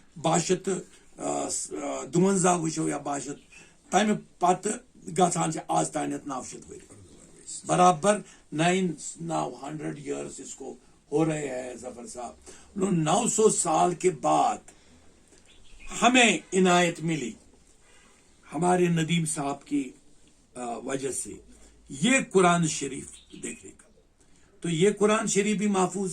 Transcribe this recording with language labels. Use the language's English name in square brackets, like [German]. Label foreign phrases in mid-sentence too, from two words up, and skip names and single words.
[Kashmiri] 252 وٕچھو یا 62 تمہِ پتہٕ گژھان چھِ آز تانٮ۪تھ 900 ؤری برابر 900 ایئرس [Urdu] اس کو ہو رہے ہیں ظفر صاحب 900 سال کے بعد ہمیں عنایت ملی ہمارے ندیم صاحب کی وجہ سے یہ قرآن شریف دیکھنے کا تو یہ قرآن شریف بھی محفوظ